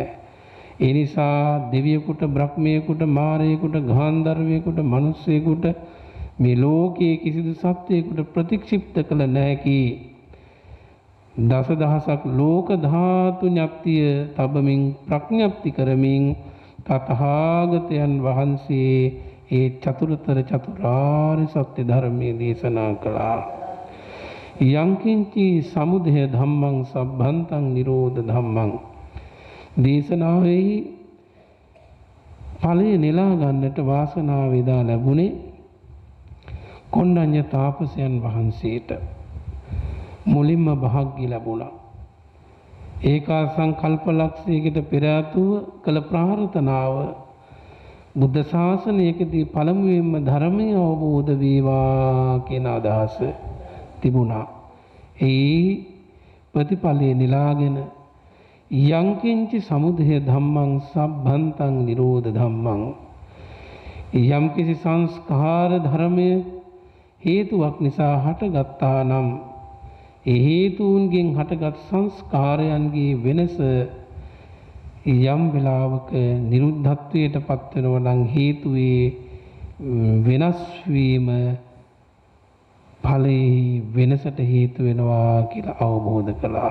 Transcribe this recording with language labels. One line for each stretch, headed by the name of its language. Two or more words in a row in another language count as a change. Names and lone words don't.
Sinhala: ඒ නිසා දෙවියෙකුට, බ්‍රහ්මයෙකුට, මාරයෙකුට, ගාන්ධර්වයෙකුට, මිනිසෙකුට මේ ලෝකයේ කිසිදු සත්වයකට ප්‍රතික්ෂිප්ත කළ නොහැකි දසදහසක් ලෝක ධාතු ඥප්තිය තබමින් ප්‍රඥප්ති කරමින් තථාගතයන් වහන්සේ ඒ චතුරතර චතුරාර්ය සත්‍ය ධර්මයේ දේශනා කළා.
Pali: යංකින්චි සමුදය ධම්මං සබ්බන්තං නිරෝධ ධම්මං.
Sinhala: දේශනාවේ ඵලය නෙලා ගන්නට වාසනාව වේදා ලැබුණේ කොණ්ඩඤ්ඤ තාපසයන් වහන්සේට. මුලින්ම භාග්‍ය ලැබුණා. ඒකා සංකල්පලක්ෂයකට පෙර ආතුව කළ ප්‍රාර්ථනාව බුද්ධ ශාසනයකදී පළමුවෙන්ම ධර්මය අවබෝධ වේවා කියන අදහස. තිබුණා. ඒ ප්‍රතිඵලයේ නිලාගෙන
Pali: යංකින්චි සමුදය ධම්මං සබ්බන්තං නිරෝධ ධම්මං
Sinhala: යම් කිසි සංස්කාර ධර්මය හේතුවක් නිසා හටගත්තා නම් ඒ හේතුන්ගෙන් හටගත් සංස්කාරයන්ගේ වෙනස යම් වෙලාවක නිරුද්ධත්වයට පත් වෙනවා නම් හේතුවේ වෙනස් වීම ඵලයේ වෙනසට හේතු වෙනවා කියලා අවබෝධ කළා.